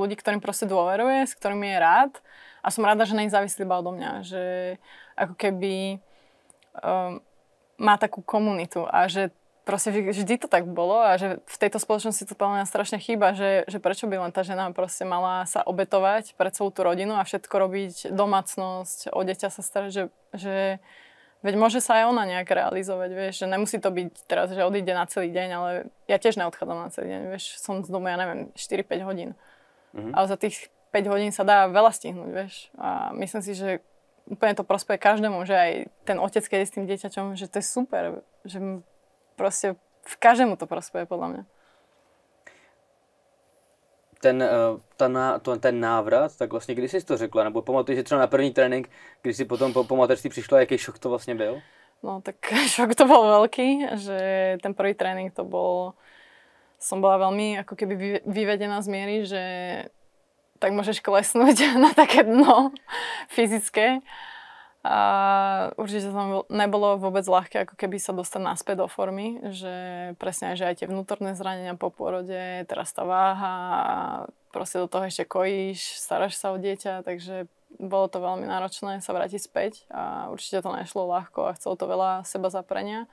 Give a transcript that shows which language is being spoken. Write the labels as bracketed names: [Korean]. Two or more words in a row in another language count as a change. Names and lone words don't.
[Slovak] ľudí, ktorým proste dôveruje, s ktorými je rád a som rada, že není závislý iba odo mňa, že ako keby má takú komunitu a že proste vždy to tak bolo a že v tejto spoločnosti to podľa mňa strašne chýba, že prečo by len tá žena proste mala sa obetovať pre celú tú rodinu a všetko robiť, domácnosť, o dieťa sa starať, že veď môže sa aj ona nejak realizovať, vieš, že nemusí to byť teraz, že odíde na celý deň, ale ja tiež neodchádzam na celý deň, vieš, som z domu, ja neviem, 4-5 hodín. Ale za tých 5 hodín sa dá veľa stihnúť, vieš. A myslím si, že úplne to prospeje každému, že aj ten otec, keď je s tým dieťaťom, že to je super, že proste v každému to prospeje, podľa mňa. [Czech] Ten návrat, tak vlastně kdy jsi to řekla? Nebo pamatuješ si třeba na první trénink, kdy jsi potom po mateřství přišla, jaký šok to vlastně byl? [Slovak] No tak šok to bol veľký, že ten prvý tréning to bol, som bola veľmi ako keby vyvedená z miery, že tak môžeš klesnúť na také dno fyzické. A určite to nebolo vôbec ľahké ako keby sa dostať naspäť do formy, že presne že aj tie vnútorné zranenia po pôrode, teraz tá váha a proste do toho ešte kojíš, staráš sa o dieťa, takže bolo to veľmi náročné sa vrátiť späť a určite to nešlo ľahko a chcelo to veľa seba zaprenia.